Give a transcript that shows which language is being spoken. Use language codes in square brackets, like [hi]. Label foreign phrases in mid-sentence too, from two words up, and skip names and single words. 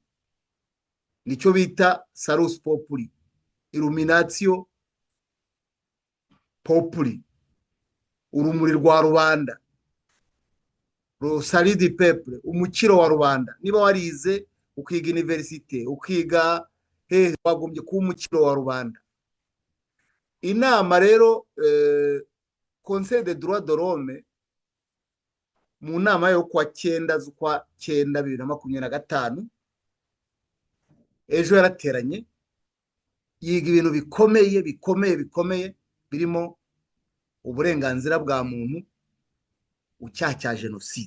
[rw] Nicyo bita [la] salus populi, illuminatio populi, [rw] urumuri rwa rubanda, [fr] rosari di peuple, [rw] umukiro wa rubanda. Niba warize ukiga universite, ukiga wagombye kuba umukiro wa rubanda. Inama rero [fr] Conseil des droits de l'homme [rw] mu nama yo kwa 9 z'ukwa 9 2025 ejo yarateranye, yiga ibintu bikomeye birimo uburenganzira bwa muntu, ucyaha cya jenoside.